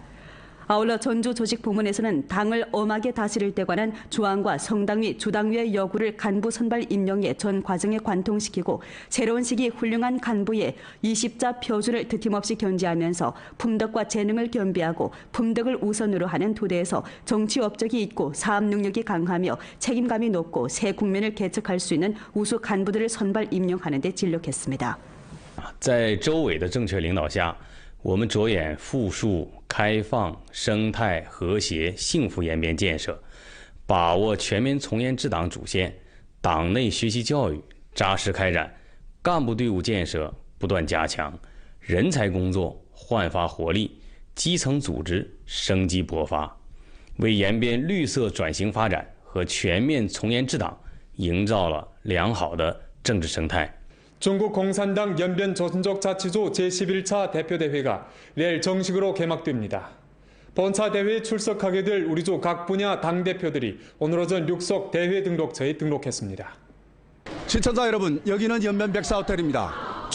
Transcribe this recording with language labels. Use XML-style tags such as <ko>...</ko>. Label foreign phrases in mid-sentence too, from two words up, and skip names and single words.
<ko>아울러 전주 조직 부문에서는 당을 엄하게 다스릴 때 관한 조항과 성당위, 주당위의 여구를 간부 선발 임명의 전 과정에 관통시키고 새로운 시기 훌륭한 간부의 20자 표준을 드팀없이 견지하면서 품덕과 재능을 겸비하고 품덕을 우선으로 하는 토대에서 정치 업적이 있고 사업 능력이 강하며 책임감이 높고 새 국면을 개척할 수 있는 우수 간부들을 선발 임명하는 데 진력했습니다.</ko> <zh>在周委的正确领导下，我们着眼富庶、开放、生态、和谐、幸福延边建设，把握全面从严治党主线，党内学习教育扎实开展，干部队伍建设不断加强，人才工作焕发活力，基层组织生机勃发，为延边绿色转型发展和全面从严治党营造了良好的政治生态。</zh> <ko>중국 공산당 연변 조선족자치조 제11차 대표대회가 내일 정식으로 개막됩니다. 본차 대회에 출석하게 될 우리주 각 분야 당대표들이 오늘 오전 육석 대회 등록처에 등록했습니다. 시청자 여러분, 여기는 연변 백사호텔입니다.</ko>